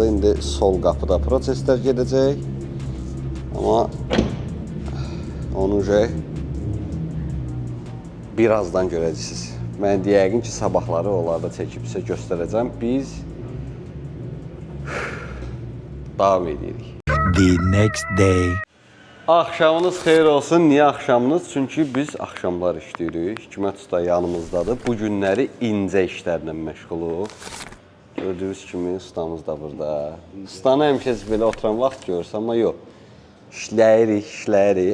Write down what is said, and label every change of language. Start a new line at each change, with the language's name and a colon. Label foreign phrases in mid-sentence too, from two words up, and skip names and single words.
Azerbaijani: İndi sol qapıda proseslər gedəcək. Amma onu birazdan görəcəksiniz. Mən yəqin ki, sabahları onlarda çəkib sizə göstərəcəm. Biz davam edirik.
English: The next day.
Azerbaijani: Axşamınız xeyir olsun. Niyə axşamınız? Çünki biz axşamlar işləyirik. Hikmət usta yanımızdadır. Bu günləri incə işlərlə məşğuluq. Gördüyünüz kimi ustamız da burada. Ustanı həmişə belə oturan vaxt görürsən, amma yox. İşləyirik.